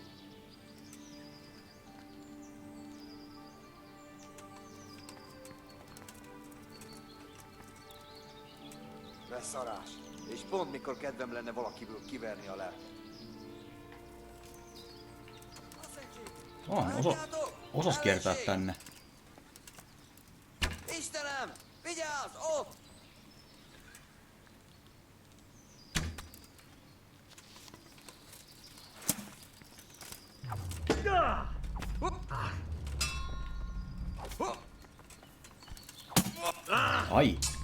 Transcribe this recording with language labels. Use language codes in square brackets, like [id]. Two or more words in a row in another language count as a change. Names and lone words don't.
[hu] Beszarás. És pont mikor kedvem lenne valakiből kiverni a lelket. [fi] Osas kiertää tänne. [hu] Istenem! Vigyázz! Ott! Ai.